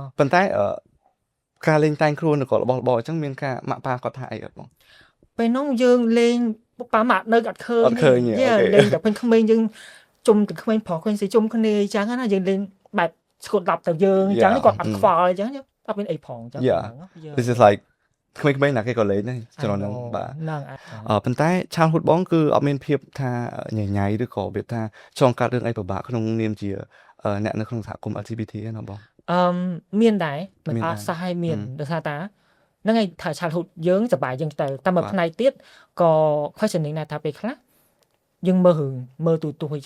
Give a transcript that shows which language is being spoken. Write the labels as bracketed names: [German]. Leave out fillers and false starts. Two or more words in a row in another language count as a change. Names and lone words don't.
[Khmer] ប៉ុន្តែការលេងតែងខ្លួនក៏របស់របរអញ្ចឹងមានការម៉ាក់ប៉ាគាត់ថាអីអត់បង ពេលនោះយើងលេងប៉ាម៉ាក់នៅអត់ឃើញ អត់ឃើញ យ៉ាលេងតែពេលក្មេងយើងជុំតែក្មេងប្រុសក្មេងស្រីជុំគ្នាអញ្ចឹងណាយើងលេងបែបស្គត់ឡាប់ទៅយើងអញ្ចឹងគាត់អត់ខ្វល់អញ្ចឹងអត់មានអីផងអញ្ចឹង [English] This is like [Khmer] ក្មេងៗណាគេក៏លេងដែរကျွန်တော်នឹងបាទ ហ្នឹង ប៉ុន្តែ childhood បងគឺអត់មានភាពថាញញៃឬក៏វាថាចងកាត់រឿងអីពិបាកក្នុងនាមជាអ្នកនៅក្នុងសហគមន៍ LGBT ណាបង មានដែរមិនអត់សោះឲ្យមានដោយសារតាហ្នឹងហើយថា childhood យើងសប្បាយយើងទៅតែមួយផ្នែកទៀតក៏ questioning ដែរថាពេលខ្លះយើងមើលរឿងមើលទូទស្សន៍អញ្ចឹង